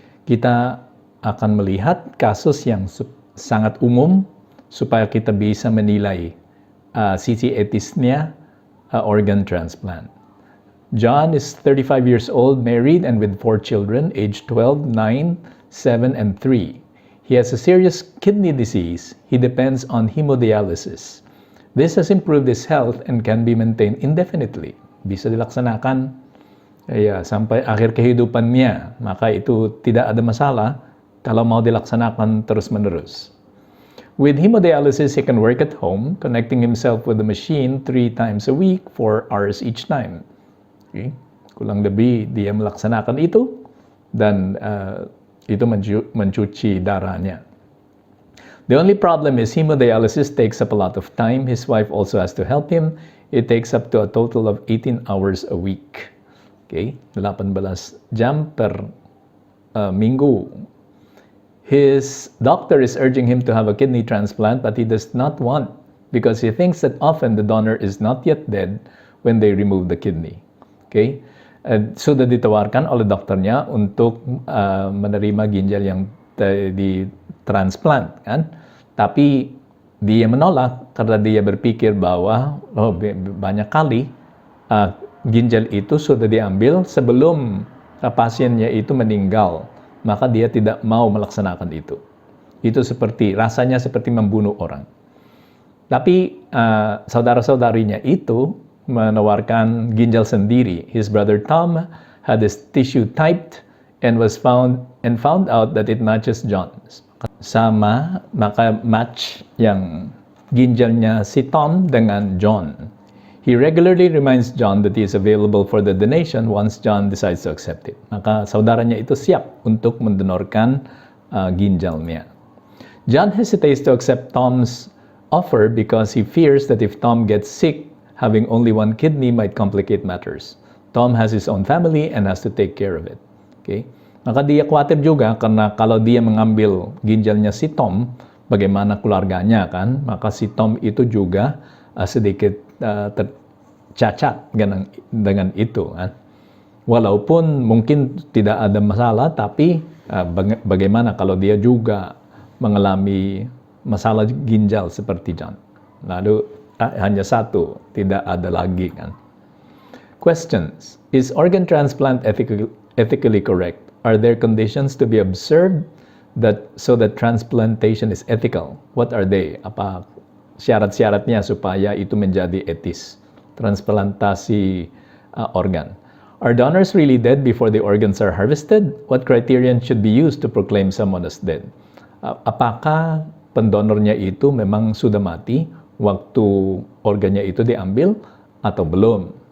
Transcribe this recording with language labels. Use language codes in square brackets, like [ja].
[id] Kita akan melihat kasus yang sangat umum supaya kita bisa menilai sisi etisnya organ transplant. [en] John is 35 years old, married and with 4 children, aged 12, 9, 7, and 3. He has a serious kidney disease. He depends on hemodialysis. This has improved his health and can be maintained indefinitely. [id] Bisa dilaksanakan sampai akhir kehidupan niya. Maka itu tidak ada masalah kalau mau dilaksanakan terus-menerus. [en] With hemodialysis, he can work at home, connecting himself with the machine 3 times a week, 4 hours each time. Okay? [id] Kurang lebih dia melaksanakan itu dan itu mencuci darahnya. [en] The only problem is hemodialysis takes up a lot of time. His wife also has to help him. It takes up to a total of 18 hours a week. Okay? [id] 18 jam per minggu. [en] His doctor is urging him to have a kidney transplant, but he does not want because he thinks that often the donor is not yet dead when they remove the kidney. [id] Okay? Sudah ditawarkan oleh dokternya untuk menerima ginjal yang di-transplant, kan? Tapi dia menolak karena dia berpikir bahwa banyak kali ginjal itu sudah diambil sebelum pasiennya itu meninggal, maka dia tidak mau melaksanakan itu. Itu rasanya seperti membunuh orang. Tapi saudara-saudarinya itu menawarkan ginjal sendiri. [en] His brother Tom had his tissue typed and found out that it matches John's. [id] Sama, maka match yang ginjalnya si Tom dengan John. [en] He regularly reminds John that he is available for the donation once John decides to accept it. [id] Maka saudaranya itu siap untuk mendonorkan ginjalnya. [en] John hesitates to accept Tom's offer because he fears that if Tom gets sick, having only one kidney might complicate matters. Tom has his own family and has to take care of it. Okay? [id] Maka dia khawatir juga karena kalau dia mengambil ginjalnya si Tom, bagaimana keluarganya, kan? Maka si Tom itu juga sedikit tercacat dengan itu, kan? Walaupun mungkin tidak ada masalah, tapi bagaimana kalau dia juga mengalami masalah ginjal seperti John? Lalu hanya satu, tidak ada lagi, kan? [en] Questions. Is organ transplant ethically correct? Are there conditions to be observed so that transplantation is ethical? What are they? [id] Apa syarat-syaratnya supaya itu menjadi etis? Transplantasi organ. [en] Are donors really dead before the organs are harvested? What criterion should be used to proclaim someone as dead? [id] Apakah pendonornya itu memang sudah mati waktu organnya itu diambil atau belum?